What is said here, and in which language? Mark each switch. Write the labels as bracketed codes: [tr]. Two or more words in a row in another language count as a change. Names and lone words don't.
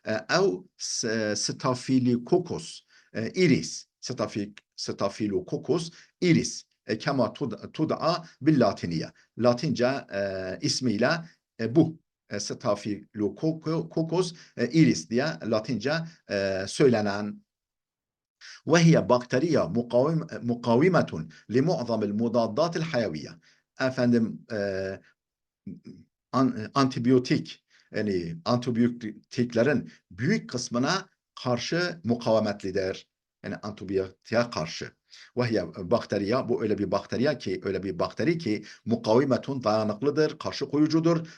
[tr] Staphylococcus iris. [ar] Staphylococcus iris. كما تدعى باللاتينية. [tr] Latince ismiyle bu. Staphylococcus iris diye Latince söylenen. [ar] وهي بكتيريا مقاومة لمعظم المضادات الحيوية. [tr] Efendim antibiyotik, yani antibiyotiklerin büyük kısmına karşı mukavemetlidir. Yani antibiyotiğe karşı. Ve [ar] هي بكتيريا, [tr] bu öyle bir bakteriya ki, öyle bir bakteri ki mukavimetun, dayanıklıdır, karşı koyucudur.